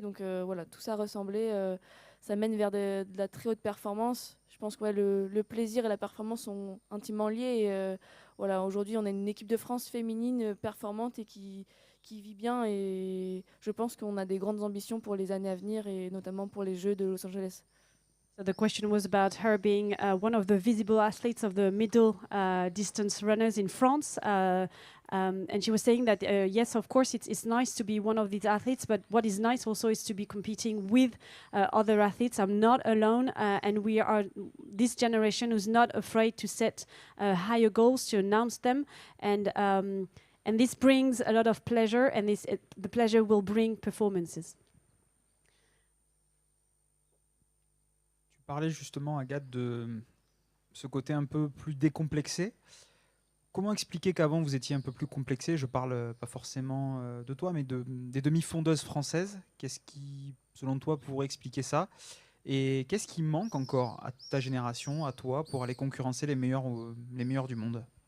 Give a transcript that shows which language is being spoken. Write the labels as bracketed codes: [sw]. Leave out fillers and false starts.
[fr] Donc voilà, tout ça ressemblé, ça mène vers de la très haute performance. Je pense que le plaisir et la performance sont intimement liés. Et, voilà, aujourd'hui, on a une équipe de France féminine performante et qui vit bien. Et je pense qu'on a des grandes ambitions pour les années à venir et notamment pour les Jeux de Los Angeles. [en] So the question was about her being one of the visible athletes of the middle distance runners in France. And she was saying that, yes, of course, it's nice to be one of these athletes, but what is nice also is to be competing with other athletes. I'm not alone, and we are this generation who's not afraid to set higher goals, to announce them, and this brings a lot of pleasure, and the pleasure will bring performances. [fr] Tu parlais justement, Agathe, de ce côté un peu plus décomplexé. Comment expliquer qu'avant vous étiez un peu plus complexé? Je parle pas forcément de toi, mais des demi-fondeuses françaises. Qu'est-ce qui, selon toi, pourrait expliquer ça? Et qu'est-ce qui manque encore à ta génération, à toi, pour aller concurrencer les meilleurs du monde?